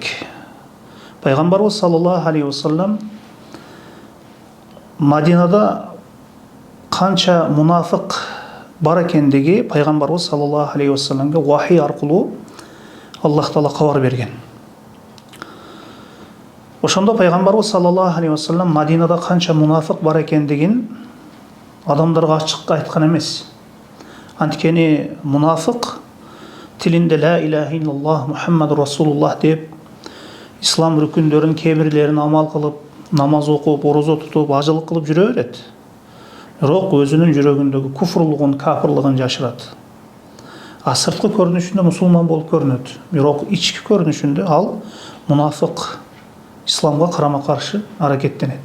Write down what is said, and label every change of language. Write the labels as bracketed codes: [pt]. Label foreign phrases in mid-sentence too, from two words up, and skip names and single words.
[ky] Пайгамбарыбыз [ar] صلى الله عليه وسلم [ky] Мадинада канча мунафык бар экендиги пайгамбарыбыз [ar] صلى الله عليه وسلم [ky] вахий аркылуу Аллах Таала кабар берген. Ошондо пайгамбарыбыз [ar] صلى الله عليه وسلم [ky] Мадинада канча мунафык бар экендигин адамдарга ачык айткан эмес. Анткени мунафык тилинде [ar] لا إله إلا الله محمد رسول الله [ky] деп ислам рүкүндөрүн кээ-бирлерин амал кылып, намаз окуп, орозо тутуп, ажылык кылып жүрө берет. Бирок өзүнүн жүрөгүндөгү куфрлугун, капырлыгын жашырат. Сырткы көрүнүшүндө мусулман болуп көрүнөт. Бирок ички көрүнүшүндө ал мунафык, исламга карама каршы аракеттенет.